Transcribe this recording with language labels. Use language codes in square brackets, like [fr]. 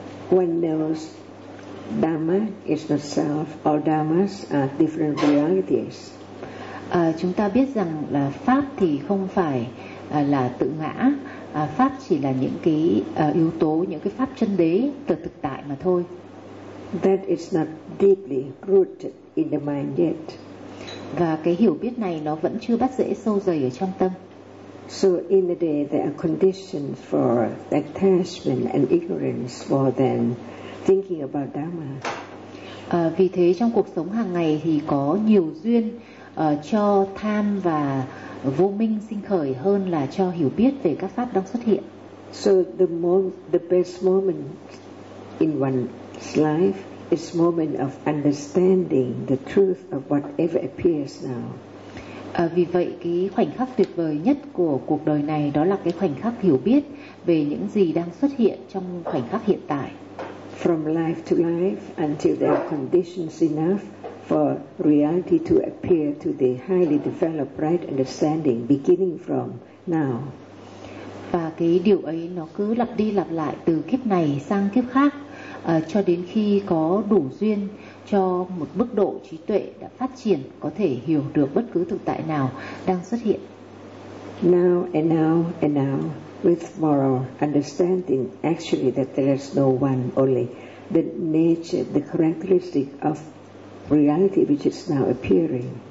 [en] One knows Dhamma is not self, all Dhammas are different realities. [vi] Chúng ta biết rằng là Pháp thì không phải là tự ngã. Pháp chỉ là những cái yếu tố, những cái pháp chân đế từ thực tại mà thôi. [en] That is not deeply rooted in the mind yet. [vi] Và cái hiểu biết này nó vẫn chưa bắt rễ sâu dày ở trong tâm. [en] So in the day there are conditions for attachment and ignorance more than thinking about Dhamma. [vi] Vì thế trong cuộc sống hàng ngày thì có nhiều duyên cho tham và vô minh sinh khởi hơn là cho hiểu biết về các pháp đang xuất hiện. [en] So the best moment in one's life is moment of understanding the truth of whatever appears now. [vi] Vì vậy cái khoảnh khắc tuyệt vời nhất của cuộc đời này đó là cái khoảnh khắc hiểu biết về những gì đang xuất hiện trong khoảnh khắc hiện tại. [en] From life to life until there are conditions enough for reality to appear to the highly developed right understanding beginning from now. [vi] Và cái điều ấy nó cứ lặp đi lặp lại từ kiếp này sang kiếp khác cho đến khi có đủ duyên cho một mức độ trí tuệ đã phát triển có thể hiểu được bất cứ thực tại nào đang xuất hiện. [en] Now and now and now with moral understanding actually that there is no one only the nature, the characteristic of reality which is now appearing.